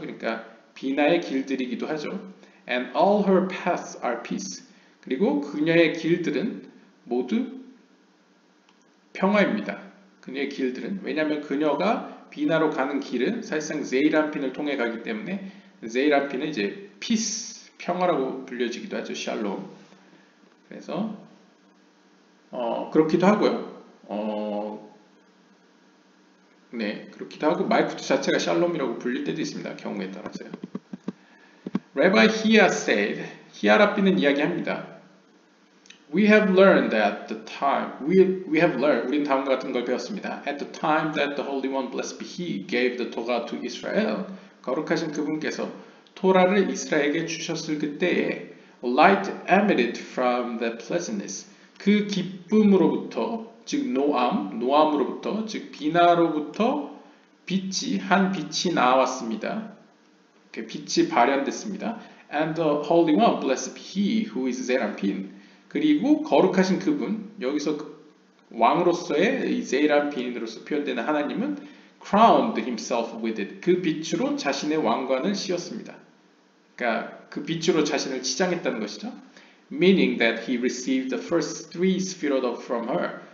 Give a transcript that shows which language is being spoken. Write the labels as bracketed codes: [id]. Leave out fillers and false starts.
[ko] 그러니까 비나의 길들이기도 하죠. [en] And all her paths are peace. [ko] 그리고 그녀의 길들은 모두 평화입니다. 그녀의 길들은 왜냐하면 그녀가 비나로 가는 길은 사실상 제이란핀을 통해 가기 때문에 제이란핀은 이제 peace, 평화라고 불려지기도 하죠. 샬롬. 그래서 그렇기도 하고요. 네, 그렇기도 하고 말쿠트 자체가 샬롬이라고 불릴 때도 있습니다. 경우에 따라서요. [en] Rabbi Hia said, [ko] 히아 랍비는 이야기합니다. [en] We have learned at the time, we have learned, [ko] 우린 다음과 같은 걸 배웠습니다. [en] At the time that the Holy One, blessed be He, gave the Torah to Israel, [ko] 거룩하신 그분께서 토라를 이스라엘에게 주셨을 그때에 [en] light emitted from the pleasantness, [ko] 그 기쁨으로부터, 즉 노암으로부터, 즉 비나로부터 한 빛이 나왔습니다. 빛이 발현됐습니다. [en] And the Holy One, blessed be He who is 제이란핀. [ko] 그리고 거룩하신 그분, 여기서 왕으로서의 제이란핀으로서 표현되는 하나님은 [en] crowned himself with it. [ko] 그 빛으로 자신의 왕관을 씌웠습니다. 그러니까 그 빛으로 자신을 치장했다는 것이죠. [en] Meaning that he received the first three sefirot from her.